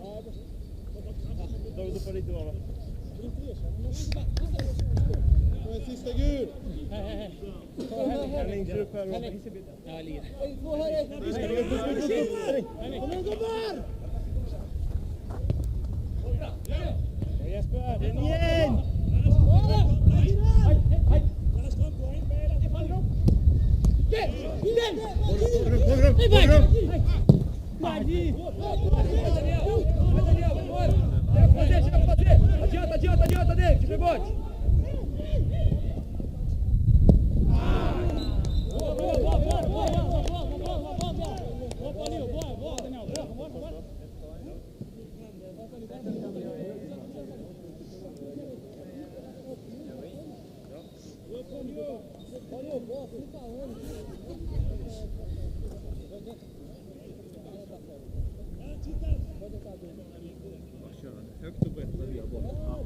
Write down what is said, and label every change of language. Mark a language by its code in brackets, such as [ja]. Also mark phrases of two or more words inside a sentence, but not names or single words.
[sv] Då får lite vara. Sista gul! Henning, kör upp här. Ja, jag ligger. Kom igen, gubbar! Jesper, den igen! [pt] Adianta dele, que rebote! [sv] Högt och brett när vi har bollen.